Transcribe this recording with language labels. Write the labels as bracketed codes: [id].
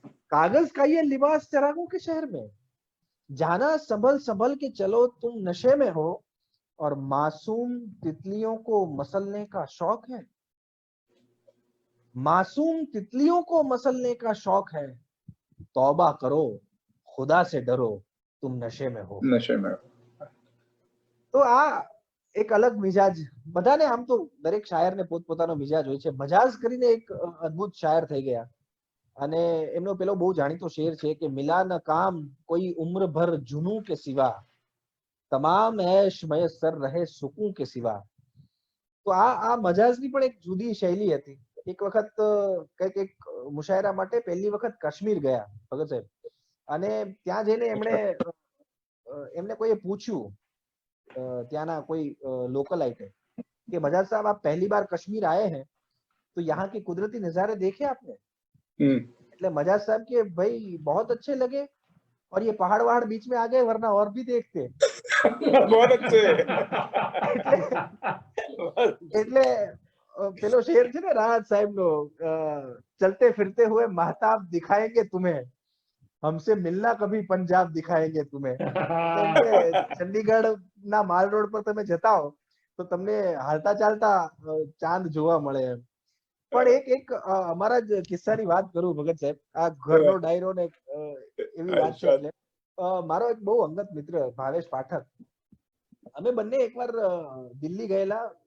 [hi] कागज का ये लिबास चरागों के शहर में, जाना संभल संभल के चलो तुम नशे में हो, और मासूम तितलियों को मसलने का शौक है, मासूम तितलियों को मसलने का शौक है, तौबा करो खुदा से डरो तुम नशे में हो. नशे में. [gu] તો આ એક અલગ મિજાજ, બધાને આમ તો દરેક શાયરને પોતપોતાનો મિજાજ હોય છે. મજાજ કરીને એક અદ્ભુત શાયર થઈ ગયા. અને એમનો પેલો બહુ જાણીતો શેર છે કે [hi] મિલા ન કામ કોઈ ઉમ્ર ભર જુનૂ કે સિવા, તમામ ऐश मयस्सर रहे सुकून के सिवा. [gu] તો આ મજાજની પણ એક જુદી શૈલી હતી. એક વખત કંઈક એક મુશાયરા માટે પહેલી વખત કાશ્મીર ગયા ભગત સાહેબ, અને ત્યાં જઈને એમને કોઈએ પૂછ્યું, ત્યાંના કોઈ [hi] लोकलाइटे कि मजाज साहब आप पहली बार कश्मीर आए हैं तो यहाँ के कुदरती नजारे देखे आपने? એટલે मजाज साहब के भाई बहुत अच्छे लगे, और ये पहाड़ वहाड़ बीच में आ गए वरना और भी देखते. बहुत अच्छे. [gu] એટલે પેલો શેર છે ને રાહત સાહેબ નો, [hi] चलते फिरते हुए महताब दिखाएंगे तुम्हें, हमसे मिलना कभी पंजाब दिखाएंगे तुम्हें. [gu] ચંડીગઢ ના માલ રોડ પર તમે જતા હો તો તમને હાલતા ચાલતા ચાંદ જોવા મળે એમ. પણ એક અમારા જ કિસ્સાની વાત કરું ભગત સાહેબ, આ ઘરનો ડાયરો ને એવી વાત છે. એટલે મારો એક બહુ અંગત મિત્ર ભાવેશ પાઠક, અમે બંને એકવાર દિલ્હી ગયેલા.